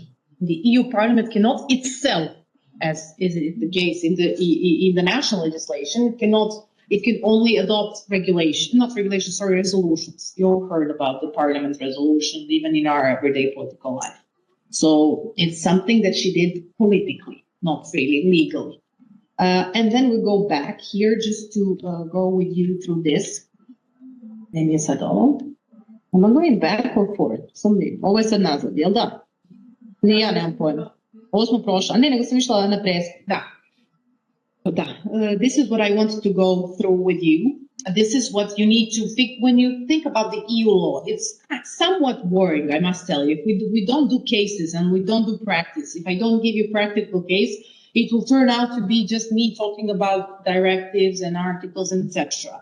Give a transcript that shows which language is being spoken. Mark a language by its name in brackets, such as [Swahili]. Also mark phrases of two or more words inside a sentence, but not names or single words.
[English] The EU Parliament cannot itself, as is the case in the national legislation, it can only adopt resolutions. You all heard about the Parliament's resolutions, even in our everyday political life. So it's something that she did politically, not really legally. And then we go back here just to go with you through this. [Bosnian] Name je sad ovo. [English] Am I going back or forward? [Bosnian] Ovo je sad nazad, jel da? Ni ja nemam pojma. Ovo smo prošla. Ne, nego sam išla na presjek. Da. [English] This is what I wanted to go through with you. This is what you need to think when you think about the EU law. It's somewhat boring, I must tell you. If we don't do cases and we don't do practice, if I don't give you practical case, it will turn out to be just me talking about directives and articles and etc.